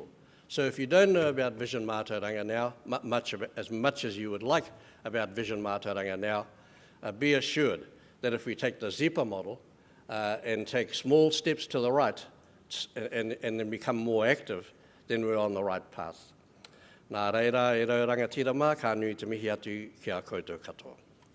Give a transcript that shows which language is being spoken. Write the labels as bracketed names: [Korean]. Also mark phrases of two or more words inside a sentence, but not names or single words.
[English] So if you don't know about Vision Matauranga now, as much as you would like about Vision Matauranga now, be assured that if we take the Zipa model and take small steps to the right and then become more active, then we're on the right path. [Māori] Nā reira, e rau rangatira mā, ka nui te mihi atu ki a koutou katoa.